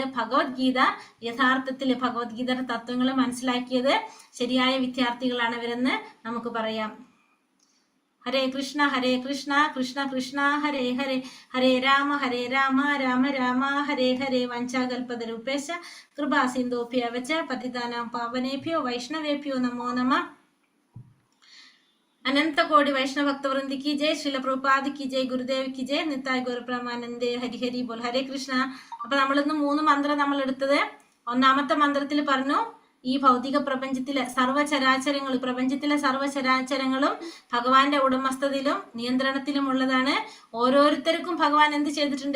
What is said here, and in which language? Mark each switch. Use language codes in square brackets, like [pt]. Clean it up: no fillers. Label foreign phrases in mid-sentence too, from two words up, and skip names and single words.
[ml] ഭഗവത്ഗീത യഥാർത്ഥത്തിൽ ഭഗവത്ഗീതയുടെ തത്വങ്ങൾ മനസ്സിലാക്കിയത് ശരിയായ വിദ്യാർത്ഥികളാണ് ഇവരെന്ന് നമുക്ക് പറയാം. [sa] ഹരേ കൃഷ്ണ കൃഷ്ണ കൃഷ്ണ ഹരേ ഹരേ, ഹരേ രാമ രാമ രാമ ഹരേ ഹരേ. വഞ്ചാകൽപതരൂപേശ കൃപാ സിന്ധോഭ്യവച പതിതാനാം പാവനേഭ്യോ വൈഷ്ണവേഭ്യോ നമോ നമഃ. [hi] अनंत कोटि वैष्णव भक्त वृंद की जय, श्रील प्रभुपाद की जय, गुरुदेव की जय, निताय गुरुप्रमानन्दे। हरि हरि बोल। हरे कृष्ण. [ml] അപ്പൊ നമ്മളിന്ന് 3 മന്ത്രം നമ്മൾ എടുത്തത്. ഒന്നാമത്തെ മന്ത്രത്തിൽ പറഞ്ഞു ഈ ഭൗതിക പ്രപഞ്ചത്തിലെ പ്രപഞ്ചത്തിലെ സർവ്വചരാചരങ്ങളും ഭഗവാന്റെ ഉടമസ്ഥതയിലും നിയന്ത്രണത്തിലും ഉള്ളതാണ്. ഓരോരുത്തർക്കും ഭഗവാൻ എന്ത് ചെയ്തിട്ടുണ്ട്?